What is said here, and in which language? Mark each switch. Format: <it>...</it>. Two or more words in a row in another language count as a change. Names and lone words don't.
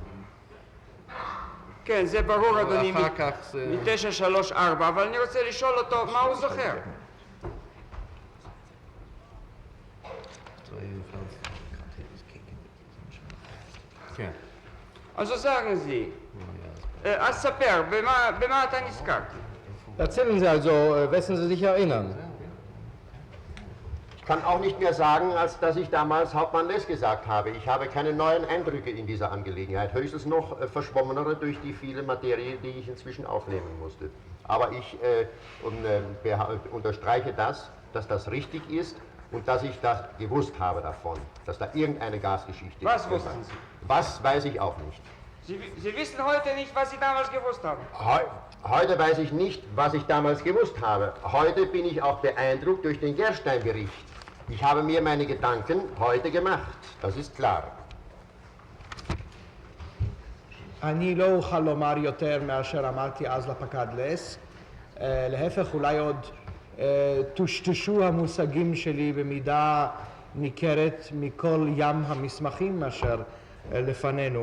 <he>כן, זה ברור, אדוני, מ-934, אבל אני רוצה לשאול אותו מה הוא זוכר. כן.</he> <de>אז sagen Sie,</de> <he>אז ספר, במה אתה נזכר?</he> <de>Erzählen Sie also, wessen Sie sich erinnern. Ich kann auch nicht mehr sagen, als dass ich damals Hauptmann Less gesagt habe. Ich habe keine neuen Eindrücke in dieser Angelegenheit, höchstens noch verschwommenere durch die viele Materie, die ich inzwischen aufnehmen musste. Aber ich unterstreiche das, dass das richtig ist und dass ich das gewusst habe davon, dass da irgendeine Gasgeschichte ist. Was wussten Sie? Was weiß ich auch nicht. Sie wissen heute nicht, was Sie damals gewusst haben. Heute weiß ich nicht, was ich damals gewusst habe. Heute bin ich auch beeindruckt durch den Gerstein-Bericht. Ich habe mir meine Gedanken heute gemacht, das ist klar.</de> <he>אני לא אוכל לומר יותר מאשר אמרתי אז לפקד לס. להפך, אולי עוד טושטשו המושגים שלי במידה ניכרת מכל ים המסמכים אשר לפנינו.</he>